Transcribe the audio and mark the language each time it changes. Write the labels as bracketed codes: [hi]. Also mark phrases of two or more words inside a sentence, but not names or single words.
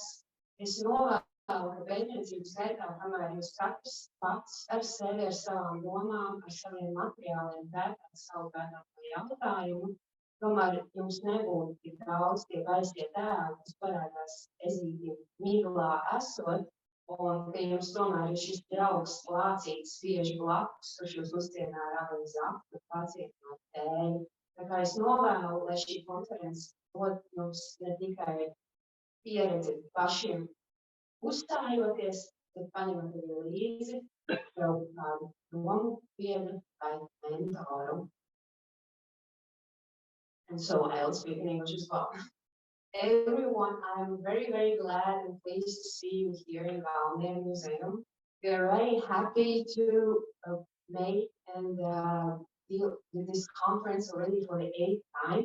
[lv] Es novēlu, ka pētniecības gaitā, kamēr jūs katrs pats ar sevi, ar savām domām, ar saviem materiāliem pētāt savu pētāmo jautājumu, tomēr jums nebūtu tik daudz tie gaistie tēli, kas parādās Ezītim Miglā esot, un ka jums tomēr ir šis draugs lācīts spieži blakus, kurš jūs uzcienā ar avīzi aptu, pacietinot tēju. Tā kā es novēlu, lai šī konferences dod jums ne tikai pieredzi pašiem uzstājoties, bet paņemat arī līdzi jau kādu domu biedru vai mentoru. [en] And so I'll speak in English as well. Everyone, I'm very, very glad and pleased to see you here in Valmiera Museum. We are very happy to make and deal with this conference already for the 8th time.